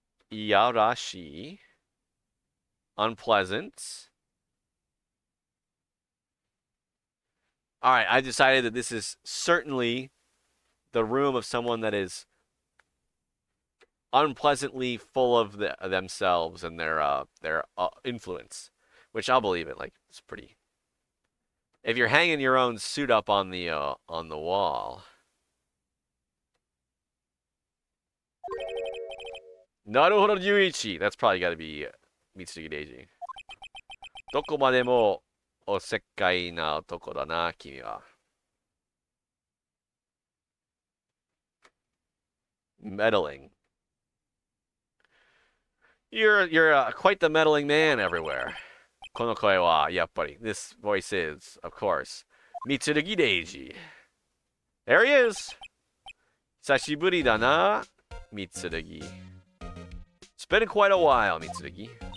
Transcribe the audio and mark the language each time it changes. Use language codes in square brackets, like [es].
[ja] いやらしい [en] Unpleasant. Alright, I decided that this is certainly the room of someone that is unpleasantly full of themselves and their influence, which I'll believe it. Like, it's pretty. If you're hanging your own suit up on the wall. [ja] なるほど、11. [en] That's probably got to be Mitsugi Deiji. [ja] どこまでもおせっかいな男だな、君は。 [en] Meddling. You're quite the meddling man everywhere. [ja] この声はやっぱり [en] This voice is, of course, Mitsugi Deiji. There he is. [ja] 久しぶりだな、Mitsugi. [en] It's been quite a while, Mitsugi.